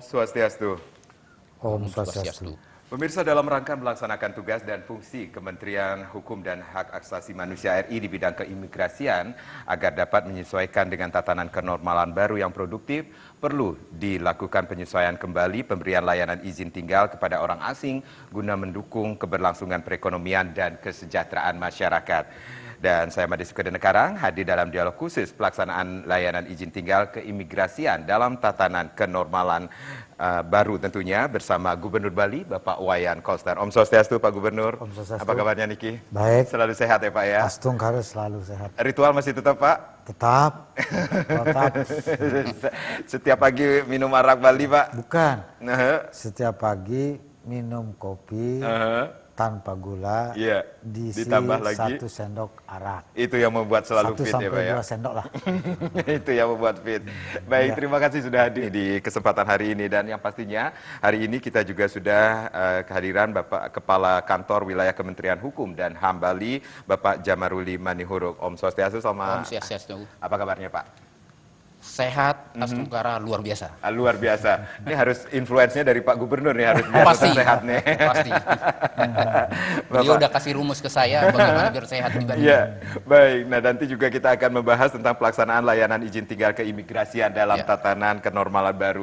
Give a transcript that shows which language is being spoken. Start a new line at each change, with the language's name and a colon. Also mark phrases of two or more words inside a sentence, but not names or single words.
Indonesian: Swastiastu. Om Swastiastu. Pemirsa, dalam rangka melaksanakan tugas dan fungsi Kementerian Hukum dan Hak Asasi Manusia RI di bidang keimigrasian agar dapat menyesuaikan dengan tatanan kenormalan baru yang produktif, perlu dilakukan penyesuaian kembali pemberian layanan izin tinggal kepada orang asing guna mendukung keberlangsungan perekonomian dan kesejahteraan masyarakat. Dan saya Made Sukadenekarang hadir dalam dialog khusus pelaksanaan layanan izin tinggal keimigrasian dalam tatanan kenormalan baru tentunya bersama Gubernur Bali Bapak Wayan Koster. Om Swastiastu Pak Gubernur. Om Swastiastu. Apa kabarnya Niki? Baik. Selalu sehat ya Pak ya? Astung harus selalu sehat. Ritual masih tetap Pak? Tetap. Tetap. Setiap pagi minum arak Bali Pak? Bukan. Setiap pagi minum kopi tanpa gula, diisi ditambah lagi 1 sendok arak. Itu yang membuat selalu 1 fit ya Pak sampai ya? 2 sendok lah. Itu yang membuat fit. Baik, terima kasih sudah hadir di kesempatan hari ini. Dan yang pastinya hari ini kita juga sudah kehadiran Bapak Kepala Kantor Wilayah Kementerian Hukum dan HAM Bali, Bapak Jamaruli Manihuruk. Om Swastiastu sama. Om Swastiastu. Apa kabarnya Pak? Sehat, Astungkara luar biasa. Luar biasa. Ini harus influence-nya dari Pak Gubernur nih, harus Pasti. sehat nih. Pasti. Beliau udah kasih rumus ke saya bagaimana biar sehat di Bali. Iya, baik. Nah, nanti juga kita akan membahas tentang pelaksanaan layanan izin tinggal keimigrasian dalam tatanan kenormalan baru.